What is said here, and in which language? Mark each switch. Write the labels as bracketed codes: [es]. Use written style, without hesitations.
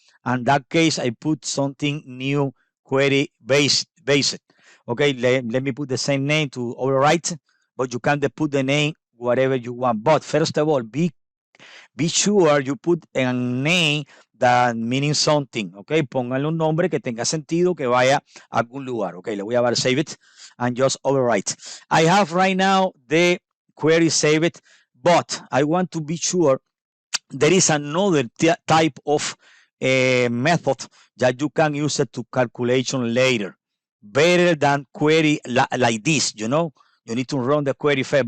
[en] And in that case, I put something new query based. Okay, let me put the same name to overwrite, but you can put the name whatever you want. But first of all, be sure you put a name that meaning something. [es] Okay, pónganle un nombre que tenga sentido, que vaya a algún lugar. [en] Okay, [es] le voy a dar [en] save it and just overwrite. I have right now the query saved, but I want to be sure there is another type of method that you can use it to calculation later. Better than query like this, you know. You need to run the query first.